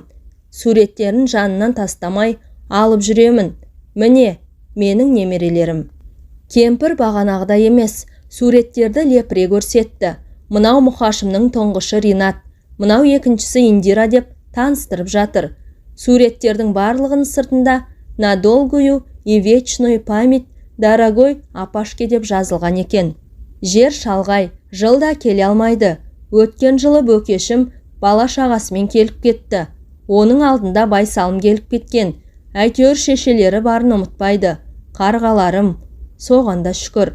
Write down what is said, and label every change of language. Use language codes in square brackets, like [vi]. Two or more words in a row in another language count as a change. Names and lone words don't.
[kk] Суреттерін жанынан тастамай алып жүремін. Міне, менің немерелерім. Кемпір бағанағыдай емес, суреттерді лепіре көрсетті. Мынау мұқашымның тұңғышы Ринат, мынау екіншісі Индира деп таныстырып жатыр. Суреттердің барлығын сыртында [ru] «На долгую и вечную память, дорогой Апашке» [kk] деп жазылған екен. Жер шалғай, жылда келе алмайды. Өткен жылы Бөкешім бала шағасымен келіп кетті. Оның алдында Байсалым келіп кеткен. Әйтеуір шешелері барын ұмытпайды. Қарғаларым, соғанда шүкір.